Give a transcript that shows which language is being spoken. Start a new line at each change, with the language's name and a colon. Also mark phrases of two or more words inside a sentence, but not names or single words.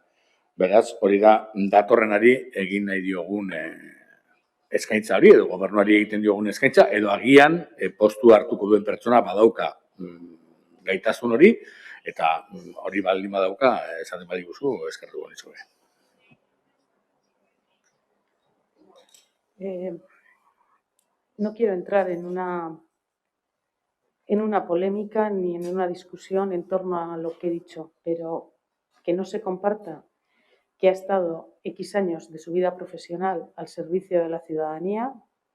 Basque: Beraz, hori da datorrenari egin nahi diogun eskaintza hori, edo gobernuari egiten diogun eskaintza, edo agian postu hartuko duen pertsona badauka gaitasun hori, eta hori baldin badauka, esaten badiguzu, eskertuko nizuke.
Spanish: No quiero entrar en una polémica ni en una discusión en torno a lo que he dicho, pero que no se comparta que ha estado X años de su vida profesional al servicio de la ciudadanía.